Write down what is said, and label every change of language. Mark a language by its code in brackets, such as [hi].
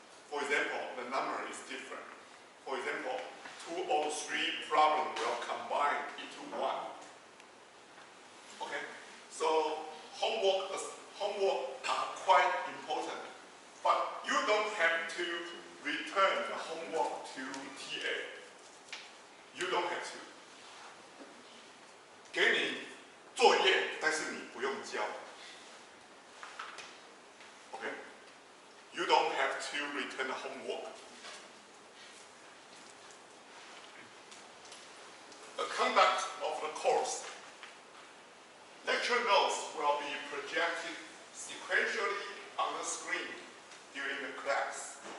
[en] For example, the number is different. For example, 2 or 3 problems will combine into one. Okay, so homework are quite important, but you don't have to return the homework to TA. You don't have to. [zh] 给你作业，但是你不用交。 [en] Okay, you don't have to return the homework. The conduct of the course. Lecture notes will be projected sequentially on the screen during the class.